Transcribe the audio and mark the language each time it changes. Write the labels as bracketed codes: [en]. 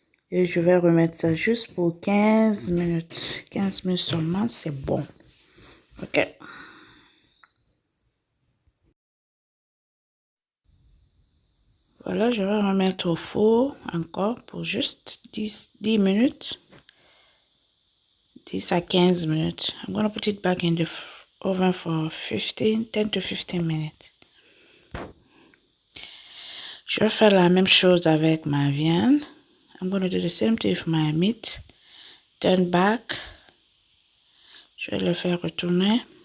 [fr] Et je vais remettre ça juste pour 15 minutes. 15 minutes seulement, c'est bon. Ok. Voilà, je vais remettre au four encore pour juste 10 minutes. 10 à 15 minutes. [en] I'm going to put it back in the oven for 10 to 15 minutes. [fr] Je vais faire la même chose avec ma viande. [en] I'm going to do the same thing with my meat. Turn back. [fr] Je vais le faire retourner.